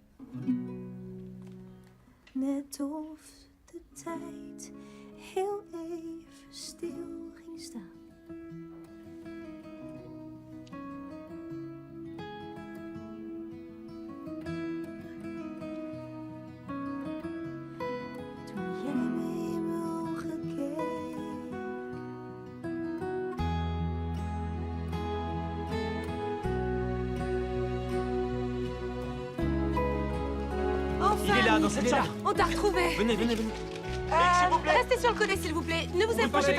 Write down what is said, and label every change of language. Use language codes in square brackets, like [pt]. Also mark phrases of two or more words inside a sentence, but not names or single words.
[nl] Net of de tijd heel even stil ging staan. Toen jij me in mijn ogen keek. [fr] Enfin, Il est là, dans Mick, cette chambre. On t'a retrouvé. Venez, venez, venez. Restez sur le côté, s'il vous plaît. Ne vous Vous approchez